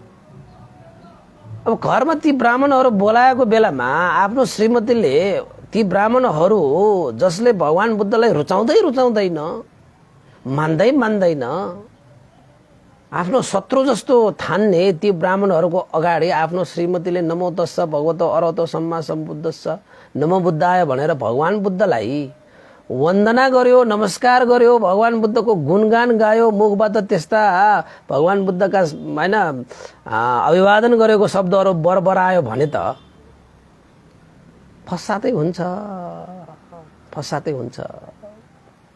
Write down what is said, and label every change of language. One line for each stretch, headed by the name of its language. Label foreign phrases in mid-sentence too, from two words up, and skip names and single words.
Nepali: अब घरमा ती ब्राह्मणहरू बोलाएको बेलामा आफ्नो श्रीमतीले ती ब्राह्मणहरू जसले भगवान बुद्धलाई रुचाउँदैन, मान्दैन, आफ्नो शत्रु जस्तो ठान्ने ती ब्राह्मणहरूको अगाडि आफ्नो श्रीमतीले
Pali: नमो तस्स भगवतो अर्हतो सम्मा सम्बुद्धस्स नमो बुद्धाय
Nepali: भनेर भगवान बुद्धलाई वन्दना गर्यो, नमस्कार गर्यो, भगवान बुद्धको गुणगान गायो, मुखबाट त्यस्ता भगवान बुद्धका हैन अभिवादन गरेको शब्दहरू बरबरायो भने त फसादै हुन्छ।